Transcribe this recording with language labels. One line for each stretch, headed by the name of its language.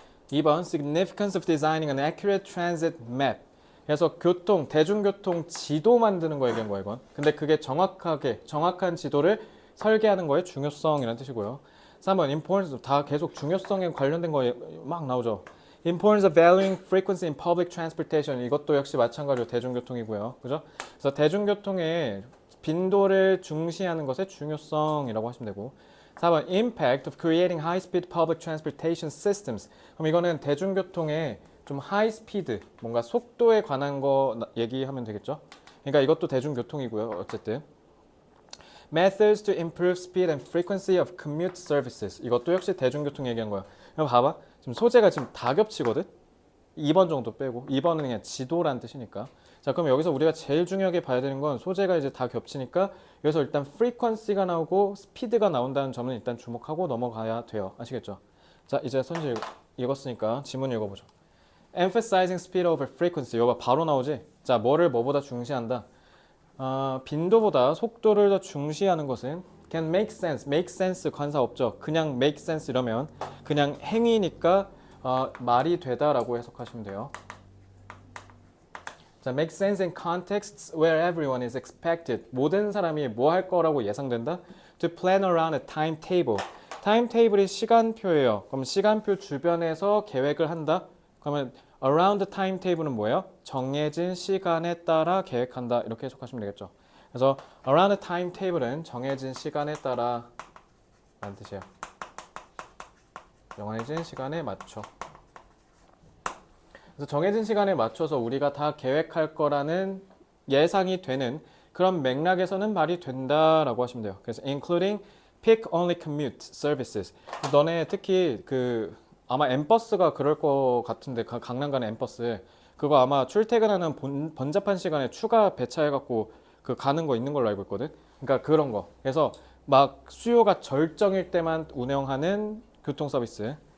English: 2번 significance of designing an accurate transit map.
Korean: 그래서 대중교통 지도 만드는 거 얘기한 거예요, 이건. 근데 그게 정확한 지도를 설계하는 거의 중요성이라는 뜻이고요. 3번 importance, 다 계속 중요성에 관련된 거 막 나오죠.
English: Importance of valuing frequency in public transportation.
Korean: 이것도 역시 마찬가지로 대중교통이고요. 그죠? 그래서 대중교통의 빈도를 중시하는 것의 중요성이라고 하시면 되고 4번
English: Impact of creating high-speed public transportation systems.
Korean: 그럼 이거는 대중교통의 좀 하이스피드, 뭔가 속도에 관한 거 얘기하면 되겠죠? 그러니까 이것도 대중교통이고요.
English: 어쨌든 Methods to improve speed and frequency of commute services.
Korean: 이것도 역시 대중교통 얘기한 거야. 그럼 봐봐. 지금 소재가 지금 다 겹치거든? 2번 정도 빼고 2번은 그냥 지도란 뜻이니까. 자, 그럼 여기서 우리가 제일 중요하게 봐야 되는 건 소재가 이제 다 겹치니까 여기서 일단 frequency가 나오고 스피드가 나온다는 점은 일단 주목하고 넘어가야 돼요. 아시겠죠? 자, 이제 선지 읽었으니까 지문 읽어보죠.
English: Emphasizing speed over frequency.
Korean: 이거 바로 나오지? 자, 뭐를 뭐보다 중시한다? 빈도보다 속도를 더 중시하는 것은
English: can make sense.
Korean: make sense 관사 없죠. 그냥 make sense 이러면 그냥 행위니까 말이 되다라고 해석하시면 돼요.
English: 자, make sense in contexts where everyone is expected.
Korean: 모든 사람이 뭐 할 거라고 예상된다.
English: To plan around a timetable.
Korean: 타임테이블이 시간표예요. 그럼 시간표 주변에서 계획을 한다. 그러면
English: around the timetable
Korean: 은 뭐예요? 정해진 시간에 따라 계획한다. 이렇게 해석하시면 되겠죠. 그래서
English: around the timetable
Korean: 은 정해진 시간에 따라 라는 뜻이에요. 정해진 시간에 맞춰. 그래서 정해진 시간에 맞춰서 우리가 다 계획할 거라는 예상이 되는 그런 맥락에서는 말이 된다라고 하시면 돼요.
English: 그래서 including pick only commute services.
Korean: 너네 특히 아마 M버스가 그럴 것 같은데 강남 가는 M버스 그거 아마 출퇴근하는 번잡한 시간에 추가 배차해갖고 가는 거 있는 걸로 알고 있거든. 그러니까 그런 거. 그래서 막 수요가 절정일 때만 운영하는 교통 서비스.